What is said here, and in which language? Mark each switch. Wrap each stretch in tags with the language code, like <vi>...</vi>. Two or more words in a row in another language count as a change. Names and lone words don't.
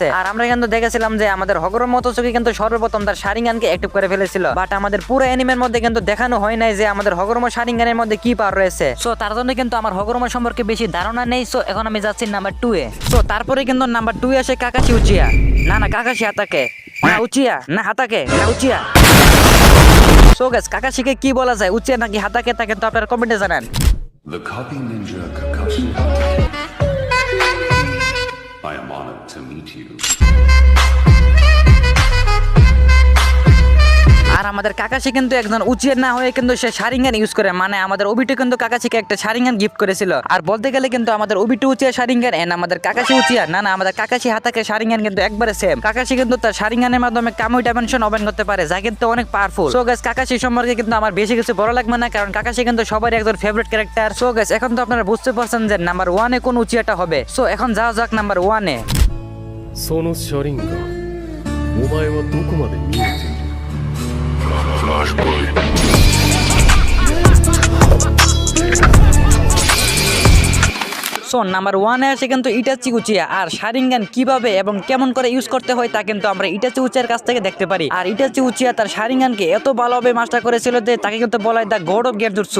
<bn>আর আমরা কিন্তু দেখেছিলাম যে আমাদের হগরমো ওতসুকি কিন্তু সর্বপ্রথম তার শারিঙ্গানকে অ্যাক্টিভ করে ফেলেছিল, বাট আমাদের পুরো অ্যানিমের মধ্যে কিন্তু দেখানো হয় নাই যে আমাদের হগরমো শারিঙ্গানের মধ্যে কি পাওয়ার রয়েছে। সো তার জন্য কিন্তু আমার হগরমো সম্পর্কে বেশি ধারণা নেই। সো এখন আমি যাচ্ছি নাম্বার 2 এ। সো তারপরে কিন্তু নাম্বার 2 এ আসে কাকাশি উচিয়া। না কাকাশি হাতাকে না উচিয়া, না হাতাকে না উচিয়া। সো গাইস কাকাশিকে কি বলা যায়, উচিয়া নাকি হাতাকে, তা কিন্তু আপনারা কমেন্টে জানান।</bn> <en>The copy ninja Kakashi Hatake. I am honored to meet you.</en> <bn>আর আমাদের কাকাশি কিন্তু একজন উচিয়া না হয়ে কিন্তু সে শারিঙ্গান ইউজ করে, মানে আমাদের ওবিটো কিন্তু কাকাশিকে একটা শারিঙ্গান গিফট করেছিল। আর বলতে গেলে কিন্তু আমাদের ওবিটো উচিয়া শারিঙ্গান এন্ড আমাদের কাকাশি উচিয়া না আমাদের কাকাশি হাতাকে শারিঙ্গান কিন্তু একবারে সেম। কাকাশি কিন্তু তার শারিঙ্গানের মাধ্যমে কামুই</bn> <en>dimension open</en> <bn>করতে পারে, যা কিন্তু অনেক পাওয়ারফুল। সো গাইস কাকাশি সম্পর্কে কিন্তু আমার বেশি কিছু বড় লাগবে না, কারণ কাকাশি কিন্তু সবারই একজন</bn> <en>favorite character.</en> <bn>সো গাইস এখন তো আপনারা বুঝতে পারছেন যে নাম্বার 1 এ কোন উচিয়াটা হবে। সো এখন যাও যাক নাম্বার 1 এ।</bn> <ja>その車輪がお前はどこまで見えている</ja> <en>Flashpoint.</en> <bn>সো নাম্বার 1 এ আসে কিন্তু ইটাচি উচিয়া। আর শারিঙ্গান কিভাবে এবং কেমন করে ইউজ করতে হয় তা কিন্তু আমরা ইটাচি উচিয়ার কাছ থেকে দেখতে পারি। আর ইটাচি উচিয়া তার শারিঙ্গানকে এত ভালোভাবে মাস্টার করেছিল যে তাকে কিন্তু বলা হয়</bn> <en>the God of Genjutsu.</en>